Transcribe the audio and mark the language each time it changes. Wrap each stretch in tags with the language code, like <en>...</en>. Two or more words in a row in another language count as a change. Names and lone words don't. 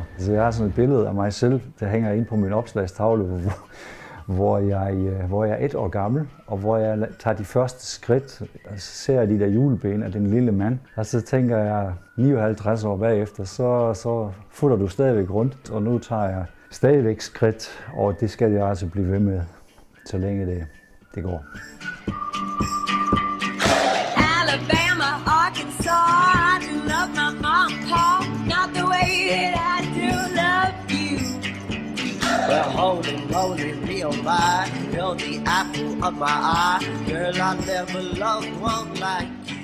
<da>Så jeg har sådan et billede af mig selv, der hænger inde på min opslagstavle, hvor jeg er 1 år gammel, og hvor jeg tager de første skridt, og ser de der hjulben af den lille mand. Og så tænker jeg, 59 år bagefter, så futter du stadigvæk rundt, og nu tager jeg stadigvæk skridt, og det skal jeg altså blive ved med, så længe det går.</da> <en>Alabama, Arkansas, I do love my mom, Paul, not the way that I do love you. Well, holy, real by, you're the apple of my eye, girl, I never loved one like</en>